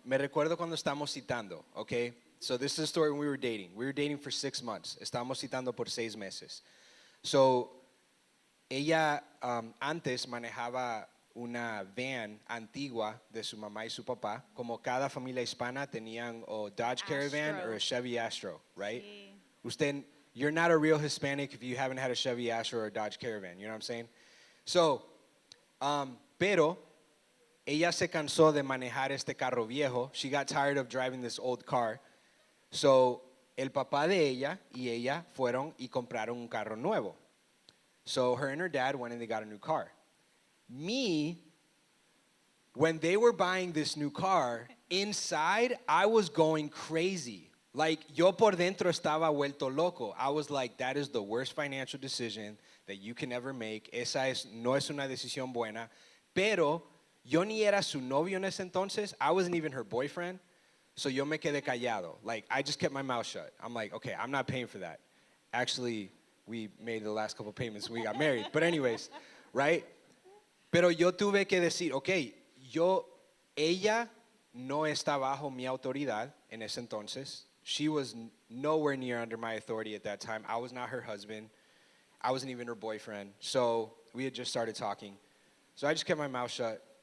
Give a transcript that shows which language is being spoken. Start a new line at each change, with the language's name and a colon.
Spanish: Me recuerdo cuando estamos citando, okay?
English: So, this is the story when we were dating. We were dating for 6 months.
Spanish: Estábamos citando por 6 meses. So, ella antes manejaba una van antigua de su mamá y su papá. Como cada familia hispana tenían o Dodge Caravan or a
English: Astro. Chevy Astro, right?
Spanish: Sí.
English: Usted, you're not a real Hispanic if you haven't had a Chevy Astro or a Dodge Caravan. You know what I'm saying?
Spanish: So, pero ella se cansó de manejar este carro viejo.
English: She got tired of driving this old car.
Spanish: So, el papá de ella y ella fueron y compraron un carro nuevo.
English: So, her and her dad went and they got a new car. Me, when they were buying this new car, inside, I was going crazy.
Spanish: Like, yo por dentro estaba vuelto loco.
English: I was like, that is the worst financial decision that you can ever make.
Spanish: No es una decisión buena. Pero yo ni era su novio en ese entonces.
English: I wasn't even her boyfriend.
Spanish: So yo me quedé callado.
English: Like, I just kept my mouth shut. I'm like, okay, I'm not paying for that. Actually, we made the last couple payments when we got married. But anyways, right?
Spanish: Pero yo tuve que decir, ok, ella no está bajo mi autoridad en ese entonces.
English: She was nowhere near under my authority at that time. I was not her husband. I wasn't even her boyfriend. So we had just started talking. So I just kept my mouth shut.